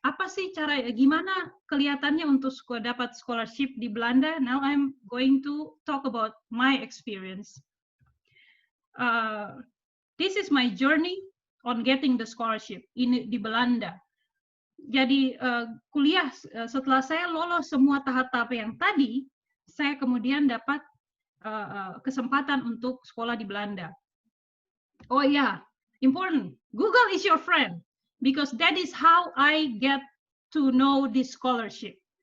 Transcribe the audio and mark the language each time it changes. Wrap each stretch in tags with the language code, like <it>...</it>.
<id>Apa sih cara, gimana kelihatannya untuk dapat scholarship di Belanda?</id> <en>Now I'm going to talk about my experience. This is my journey on getting the scholarship</en> <id>di Belanda. Jadi kuliah, setelah saya lolos semua tahap-tahap yang tadi, saya kemudian dapat kesempatan untuk sekolah di Belanda.</id> <en>Oh yeah, important. Google is your friend, because that is how I get to know this scholarship.</en>